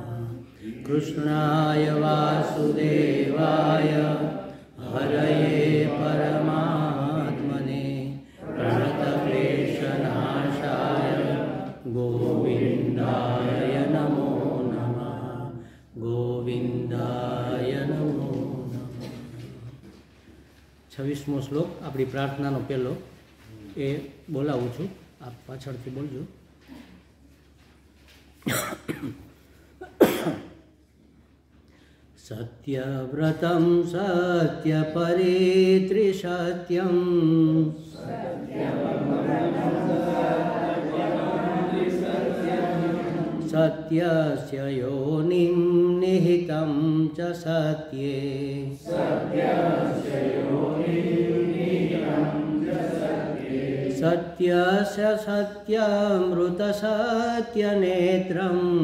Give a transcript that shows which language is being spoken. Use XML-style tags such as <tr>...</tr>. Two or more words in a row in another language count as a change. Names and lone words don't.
<sa>कृष्णाय वासुदेवाय हरये परमात्मने प्रणतक्लेशनाशाय गोविन्दाय नमो नमः। गोविन्दाय नमो नमः।</sa> <gu>26મો શ્લોક આપણી પ્રાર્થનાનો પહેલો એ બોલાવું છું, આપ પાછળથી બોલજો.</gu> <sa>सत्यव्रतं सत्यपरित्रिसत्यं सत्यस्य योनिं निहितं च सत्ये सत्यस्य सत्यमृतसत्यनेत्रं</sa>